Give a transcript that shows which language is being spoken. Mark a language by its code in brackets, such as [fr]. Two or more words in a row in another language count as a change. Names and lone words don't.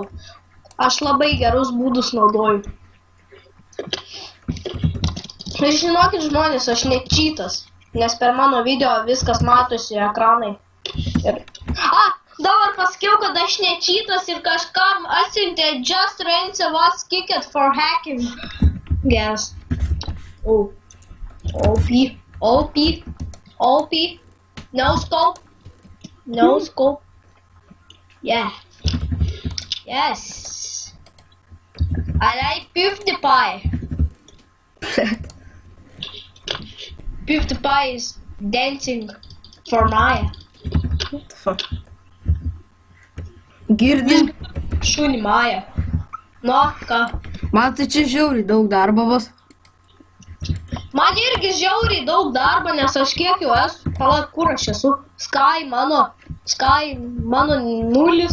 [lt] Aš labai gerus būdus naudoju. Ir žinokit žmonės, aš ne cheatas, nes per mano video viskas matosi ekranai. Ir... Dabar pasakiau, kad aš ne cheatas ir kažkam atsiuntė [en] Just Raince was kicked for hacking. [lt] Geras. OP. [en] No scope. Yeah. Yes. I like PewDiePie. PewDiePie is dancing for Maya. What the fuck? [lt] Girdi? Šunį Maya. Nu, ką? Man tai čia žiauriai daug darbo bus. Man irgi žiauriai daug darbo, nes aš kiek jau esu. Palauk, kur aš esu? Sky mano 0.